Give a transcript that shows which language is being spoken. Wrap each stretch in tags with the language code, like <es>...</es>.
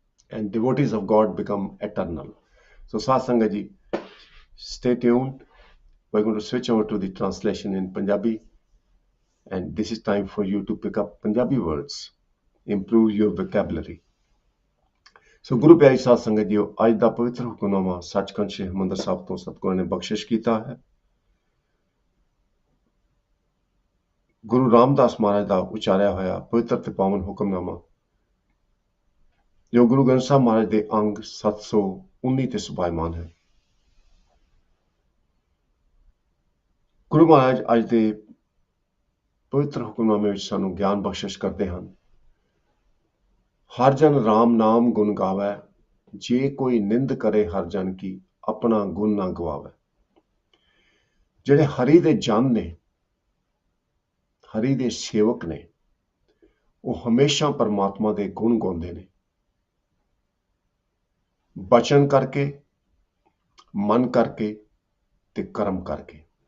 <en>And devotees of God become eternal. So Satsanga ji, stay tuned. We're going to switch over to the translation in Punjabi. And this is time for you to pick up Punjabi words, improve your vocabulary.</en> <pa>ਸੋ ਗੁਰੂ ਪਿਆਰੀ ਸਾਧ ਸੰਗਤ JIO, ਅੱਜ ਦਾ ਪਵਿੱਤਰ ਹੁਕਮਨਾਮਾ ਸੱਚਖੰਡ ਸ੍ਰੀ ਹਰਿਮੰਦਰ ਸਾਹਿਬ ਤੋਂ ਸਤਿਗੁਰਾਂ ਨੇ ਬਖਸ਼ਿਸ਼ ਕੀਤਾ ਹੈ। ਗੁਰੂ ਰਾਮਦਾਸ ਮਹਾਰਾਜ ਦਾ ਉਚਾਰਿਆ ਹੋਇਆ ਪਵਿੱਤਰ ਤੇ ਪਾਵਨ ਹੁਕਮਨਾਮਾ, ਜੋ ਗੁਰੂ ਗ੍ਰੰਥ ਸਾਹਿਬ ਮਹਾਰਾਜ ਦੇ ਅੰਗ 719 ਤੇ ਸੁਭਾਇਮਾਨ ਹੈ। ਗੁਰੂ ਮਹਾਰਾਜ ਅੱਜ ਦੇ ਪਵਿੱਤਰ ਹੁਕਮਨਾਮੇ ਵਿੱਚ ਸਾਨੂੰ ਗਿਆਨ ਬਖਸ਼ਿਸ਼ ਕਰਦੇ ਹਨ।</pa> <hi>हर जन राम नाम गुण गावै, जे कोई निंद करे हर जन की अपना गुण ना गवावै।</hi> <pa>ਜਿਹੜੇ ਹਰੀ ਦੇ ਜਨ ਨੇ, ਹਰੀ ਦੇ ਸੇਵਕ ਨੇ, ਉਹ ਹਮੇਸ਼ਾ ਪਰਮਾਤਮਾ ਦੇ ਗੁਣ ਗਾਉਂਦੇ ਨੇ, ਬਚਨ ਕਰਕੇ, ਮਨ ਕਰਕੇ ਤੇ ਕਰਮ ਕਰਕੇ।</pa>